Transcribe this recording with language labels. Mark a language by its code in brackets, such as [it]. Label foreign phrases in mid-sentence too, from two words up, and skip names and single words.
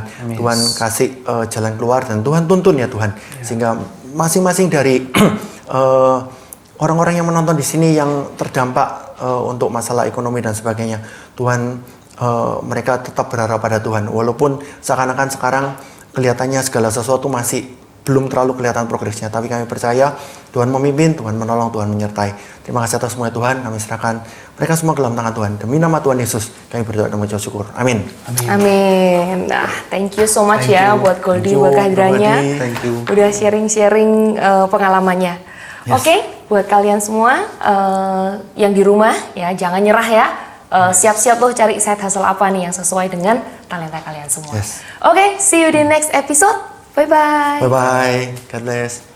[id] Tuhan kasih jalan keluar dan Tuhan tuntun ya Tuhan, sehingga masing-masing dari orang-orang yang menonton di sini yang terdampak untuk masalah ekonomi dan sebagainya, Tuhan, mereka tetap berharap pada Tuhan, walaupun seakan-akan sekarang kelihatannya segala sesuatu masih belum terlalu kelihatan progresnya, tapi kami percaya Tuhan memimpin, Tuhan menolong, Tuhan menyertai. Terima kasih atas semua Tuhan, kami serahkan mereka semua ke dalam tangan Tuhan. Demi nama Tuhan Yesus, kami berdoa dan mengucap syukur. Amin. Amin. Nah, [en] thank you so much [id] buat Goldie, buat kehadirannya. [en] Thank you. [id] Udah sharing-sharing pengalamannya. Yes. Oke, buat kalian semua yang di rumah ya, jangan nyerah ya. Siap-siap loh cari [en] side hustle [id] apa nih yang sesuai dengan talenta kalian semua. Yes. Oke, [en] see you di next episode. Bye-bye. Bye-bye. God bless.